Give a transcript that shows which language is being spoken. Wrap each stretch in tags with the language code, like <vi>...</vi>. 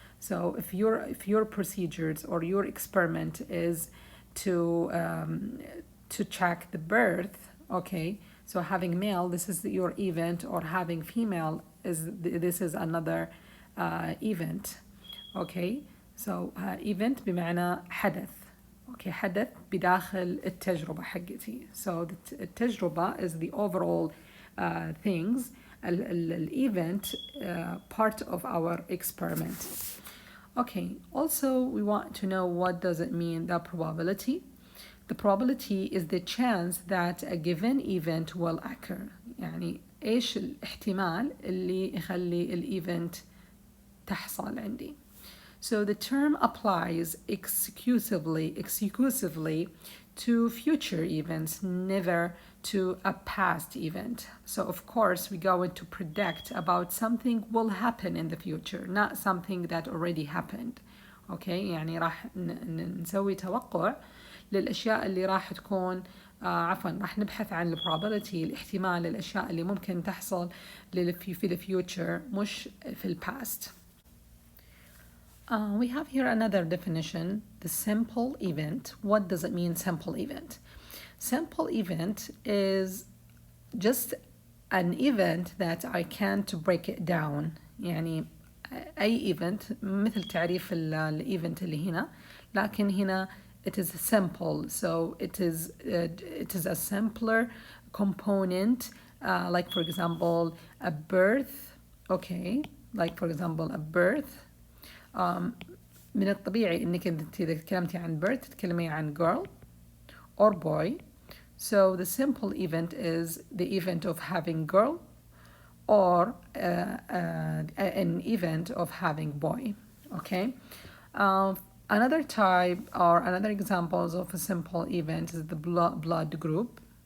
<en>So if your procedures or your experiment is to check the birth, okay, so having male, this is your event, or having female this is another event. Okay, so event</en> <ar>بمعنى حدث. Okay, حدث بداخل التجربة حقتي.</ar> <en>So التجربة is the overall things. Event part of our experiment. Okay, also we want to know what does it mean, the probability. The probability is the chance that a given event will occur.</en> <ar>يعني إيش الاحتمال اللي يخلي الإيفنت تحصل عندي.</ar> <en>So the term applies exclusively to future events, never to a past event. So of course we're going to predict about something will happen in the future, not something that already happened.</en> <ar>Okay, يعني راح نسوي توقع للأشياء اللي راح تكون راح نبحث عن probability الاحتمال للأشياء اللي ممكن تحصل في</ar> <en>the future</en> <ar>مش في past.</ar> <en>We have here another definition, the simple event. What does it mean, simple event? Simple event is just an event that I can't break it down.</en> <ar>يعني أي event مثل تعريف الإيفنت اللي هنا, لكن هنا</ar> <en>it is simple, so it is a simpler component, like for example a birth. Okay, like for example a birth.</en> <ar>من الطبيعي انك انت اذا تكلمتي عن birth تتكلمي عن</ar> <en>girl or boy. So the simple event is the event of having girl or an event of having boy. Okay. Another type or another examples of a simple event is the blood group.</en>